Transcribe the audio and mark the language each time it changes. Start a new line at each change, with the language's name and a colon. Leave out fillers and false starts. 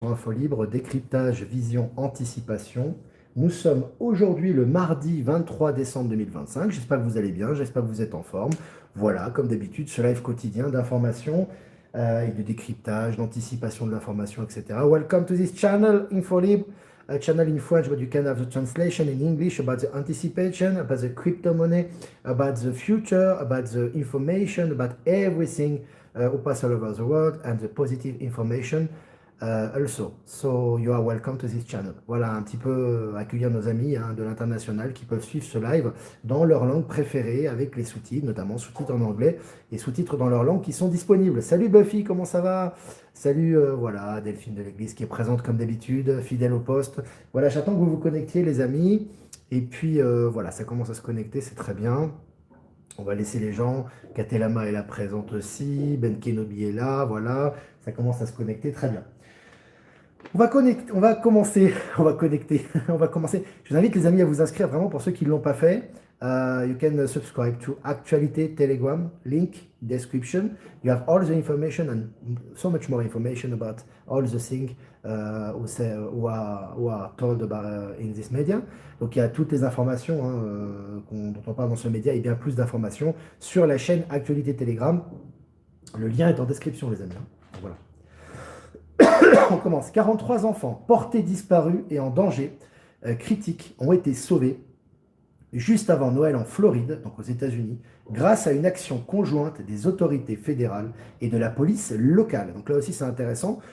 French: Info libre, décryptage, vision, anticipation. Nous sommes aujourd'hui le mardi 23 décembre 2025. J'espère que vous allez bien, j'espère que vous êtes en forme. Voilà, comme d'habitude, ce live quotidien d'information et de décryptage, d'anticipation de l'information, etc.
English: Welcome to this channel, InfoLib, a channel in French, but you can have the translation in English about the anticipation, about the crypto money, about the future, about the information, about everything who pass all over the world and the positive information. Also, so you are welcome to this channel.
French: Voilà, un petit peu accueillir nos amis de l'international qui peuvent suivre ce live dans leur langue préférée avec les sous-titres, notamment sous-titres en anglais et sous-titres dans leur langue qui sont disponibles. Salut Buffy, comment ça va? Salut, voilà, Delphine de l'Église qui est présente comme d'habitude, fidèle au poste. Voilà, j'attends que vous vous connectiez les amis. Et puis voilà, ça commence à se connecter, c'est très bien. On va laisser les gens. Katelama est là présente aussi. Ben Kenobi est là, voilà. Ça commence à se connecter, très bien. On va commencer, on va connecter, on va commencer. Je vous invite les amis à vous inscrire vraiment pour ceux qui ne l'ont pas fait.
English: You can subscribe to Actualité Telegram, link description. You have all the information and so much more information about all the things who are told about in this media.
French: Donc il y a toutes les informations dont on parle dans ce média et bien plus d'informations sur la chaîne Actualité Telegram. Le lien est en description les amis. Voilà. On commence. 43 enfants portés disparus et en danger critique ont été sauvés juste avant Noël en Floride, donc aux États-Unis, grâce à une action conjointe des autorités fédérales et de la police locale. Donc là aussi, c'est intéressant.